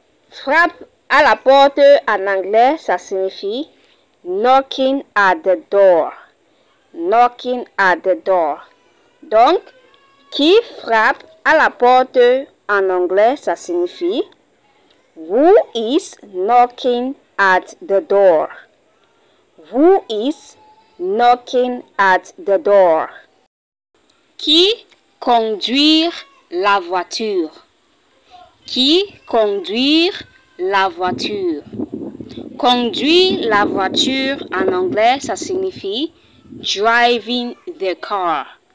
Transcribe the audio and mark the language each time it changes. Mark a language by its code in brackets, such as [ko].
[fr] Frappe à la porte en anglais, ça signifie [en] knocking at the door. Knocking at the door. [fr] Donc, qui frappe à la porte en anglais, ça signifie [en] who is knocking at the door. Who is knocking at the door. [fr] Qui conduire la voiture? Qui conduire la voiture? Conduire la voiture en anglais, ça signifie [en] driving the car.